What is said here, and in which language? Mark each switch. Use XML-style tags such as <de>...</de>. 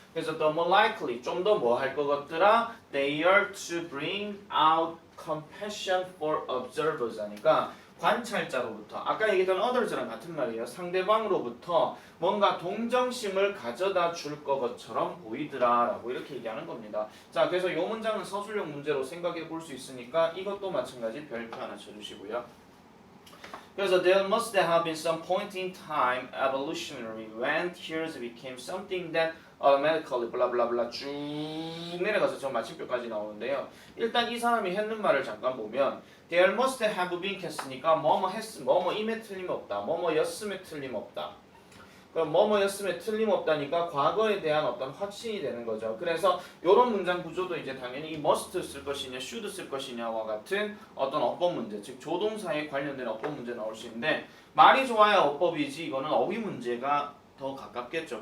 <ko>그래서</ko> <en>the more likely,</en> <ko>좀 더 뭐 할 것 같더라?</ko> <en>They are to bring out compassion for observers</en> <ko>하니까 관찰자로부터 아까 얘기했던 others랑 같은 말이에요. 상대방으로부터 뭔가 동정심을 가져다 줄 것처럼 보이더라 라고 이렇게 얘기하는 겁니다. 자, 그래서 이 문장은 서술형 문제로 생각해 볼 수 있으니까 이것도 마찬가지 별표 하나 쳐주시고요.</ko> <en>그래서 there must have been some point in time evolutionary when tears became something that automatically</en> <ko>블라블라블라 쭉 내려가서 저 마침표까지 나오는데요. 일단 이 사람이 했는 말을 잠깐 보면</ko> <en>there must have been</en> <ko>했으니까 뭐뭐임에 틀림없다. 뭐뭐였음에 틀림없다. 그럼 뭐뭐였음에 틀림없다니까 과거에 대한 어떤 확신이 되는 거죠. 그래서 이런 문장 구조도 이제 당연히 이 must 쓸 것이냐, should 쓸 것이냐와 같은 어떤 어법 문제, 즉 조동사에 관련된 어법 문제 나올 수 있는데 말이 좋아야 어법이지 이거는 어휘 문제가 더 가깝겠죠.</ko>